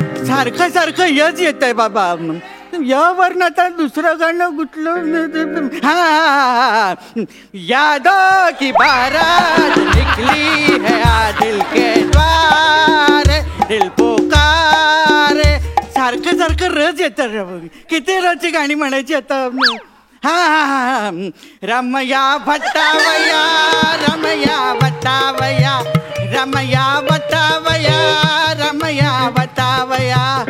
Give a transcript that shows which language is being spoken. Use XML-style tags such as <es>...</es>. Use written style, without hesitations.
<mr>सारखं सारखं यच येत आहे बाबा. यावर आता दुसरं गाणं कुठलं?</mr> <hi>हा, यादों की बारात निकली है आ दिल के द्वार, दिल पुकारे.</hi> <mr>सारखं सारखं रच येतं. किती रची गाणी म्हणायची आता?</mr> <hi>हा हा हा. रमया वटावया, रमया वटावया, रमया वटावया, रमया वटावया.</hi>